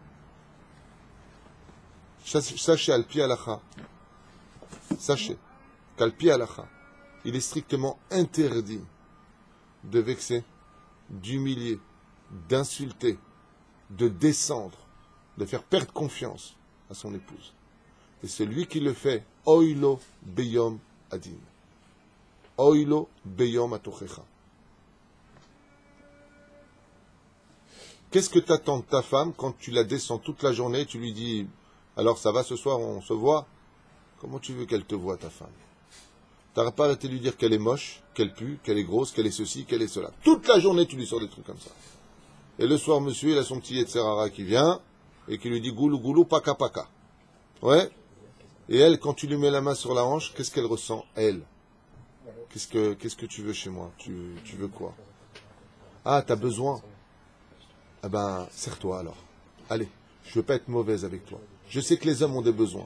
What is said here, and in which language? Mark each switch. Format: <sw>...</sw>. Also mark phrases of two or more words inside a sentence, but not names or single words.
<fr>Sachez,</fr> <he>על פי הלכה,</he> <fr>sachez qu'</fr> <he>על פי הלכה,</he> <fr>il est strictement interdit de vexer, d'humilier, d'insulter, de descendre, de faire perdre confiance à son épouse. Et celui qui le fait,</fr> <he>אוי לו ביום הדין, אוי לו ביום התוכחה.</he> <fr>Qu'est-ce que t'attends de ta femme quand tu la descends toute la journée et tu lui dis « Alors ça va ce soir, on se voit ?» Comment tu veux qu'elle te voie, ta femme? T'auras pas arrêté de lui dire qu'elle est moche, qu'elle pue, qu'elle est grosse, qu'elle est ceci, qu'elle est cela. Toute la journée, tu lui sors des trucs comme ça. Et le soir, monsieur, il a son petit Yetzerara qui vient et qui lui dit « Goulou, goulou, paka, paka ». Ouais. Et elle, quand tu lui mets la main sur la hanche, qu'est-ce qu'elle ressent, elle? Qu'est-ce que tu veux chez moi? Tu veux quoi? Ah, t'as besoin? Ah ben, serre-toi alors. Allez, je veux pas être mauvaise avec toi. Je sais que les hommes ont des besoins.</fr>